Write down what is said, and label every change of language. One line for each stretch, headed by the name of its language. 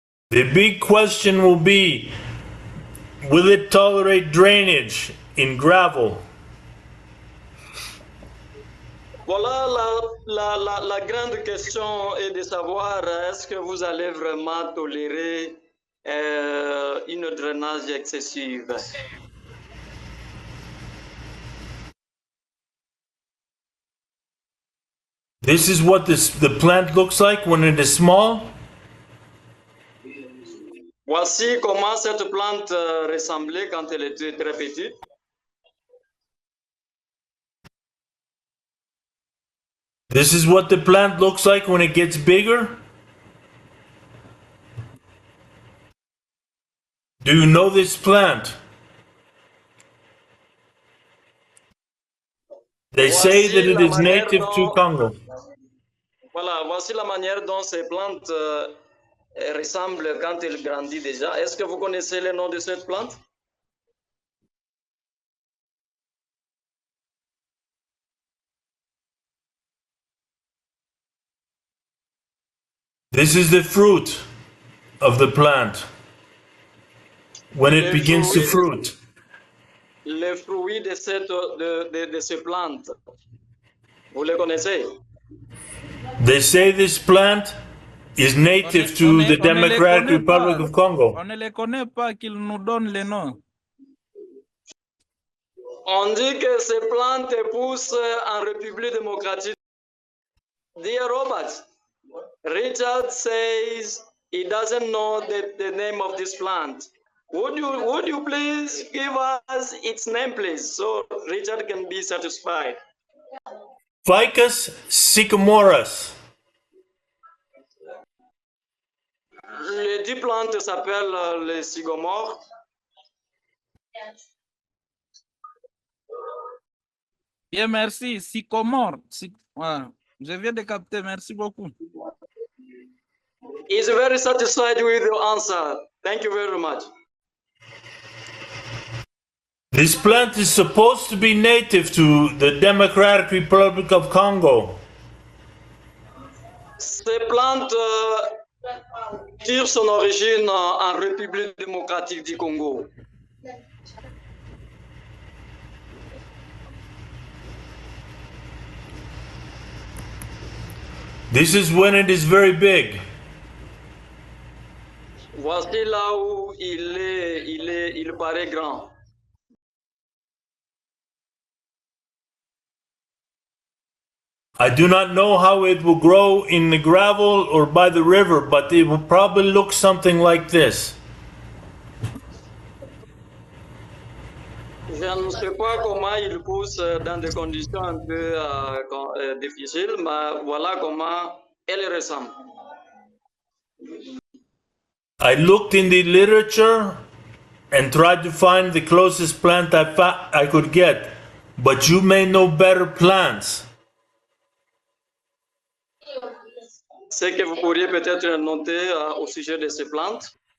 English: The big question will be, will it tolerate drainage in gravel?
French: Voilà la grande question est de savoir est-ce que vous allez vraiment tolérer une drainage excessive.
English: This is what the plant looks like when it is small.
French: Voici comment cette plante ressemblait quand elle était très petite.
English: This is what the plant looks like when it gets bigger. Do you know this plant? They say that it is native to Congo.
French: Voilà, voici la manière dont ces plantes ressemblent quand elles grandissent déjà. Est-ce que vous connaissez le nom de cette plante?
English: This is the fruit of the plant when it begins to fruit.
French: Les fruits de ces plantes, vous les connaissez?
English: They say this plant is native to the Democratic Republic of Congo.
French: On ne les connaît pas, qu'ils nous donnent les noms. On dit que ces plantes poussent en République démocratique.
English: Dear Robert, Richard says he doesn't know the name of this plant. Would you please give us its name, please, so Richard can be satisfied?
Latin: Ficus sycamoris.
French: Les 10 plantes s'appellent les sycomores. Bien, merci. Sycomore. Je viens de capter. Merci beaucoup.
English: He's very satisfied with your answer. Thank you very much. This plant is supposed to be native to the Democratic Republic of Congo.
French: Ces plantes tirent son origine en République démocratique du Congo.
English: This is when it is very big.
French: Voici là où il paraît grand.
English: I do not know how it will grow in the gravel or by the river, but it will probably look something like this.
French: Je ne sais pas comment il pousse dans des conditions un peu difficiles, mais voilà comment elle ressemble.
English: I looked in the literature and tried to find the closest plant I could get, but you may know better plants.
French: Ce que vous pourriez peut-être noter au sujet de ces plantes.